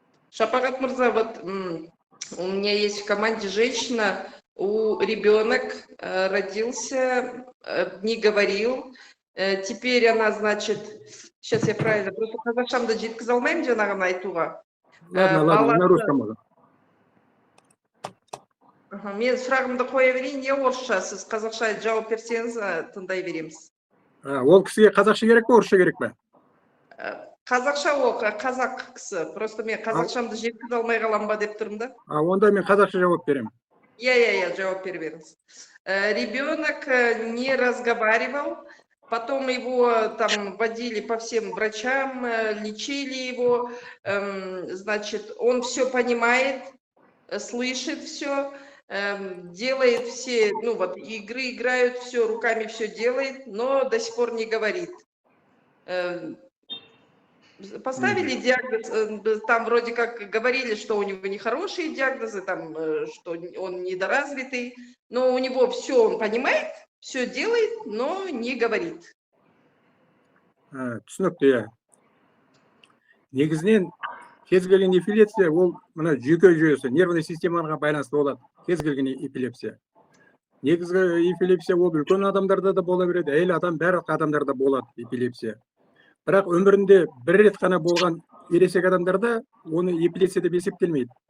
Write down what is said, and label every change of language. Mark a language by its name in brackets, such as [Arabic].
[Russian] Шапагат Мурза, вот у меня есть в команде женщина, у ребенок родился, не говорил, теперь она, значит, сейчас я правильно, просто [Kazakh] қазақшамды жеткізе алмаймын жаңағыны айтуға. [Russian] Ладно, на русском можно. [Kazakh] Мен сұрағымды қоя берейін, не орысша, сіз қазақша жауап берсеңіз тыңдай береміз. Ол кісіге қазақша керек пе, орысша керек пе? Қазақша ол қазақ кісі, просто мен қазақшамды жеткізе алмай қалам ба деп тұрмын да. Онда мен қазақша жауап беремін. Я жауап бере беріңіз. [Russian] Ребенок не разговаривал, потом его там водили по всем врачам, лечили его, значит, он все понимает, слышит все, делает все, ну вот игры играют, все руками все делает, но до сих пор не говорит. Поставили диагноз, там вроде как говорили, что у него нехорошие диагнозы, там, что он недоразвитый, но у него все он понимает, все делает, но не говорит. [Kazakh] Түсінікті, иә. Негізінен кез келген эпилепсия ол мына жүйке жүйесі, нервный системаға байланысты болады. Кез келген эпилепсия. Негізгі эпилепсия ол үлкен адамдарда да бола береді, әйел адам барлық адамдарда болады эпилепсия. Бірақ өмірінде бір рет қана болған ересек адамдарда оны эпилепсия деп есептелмейді.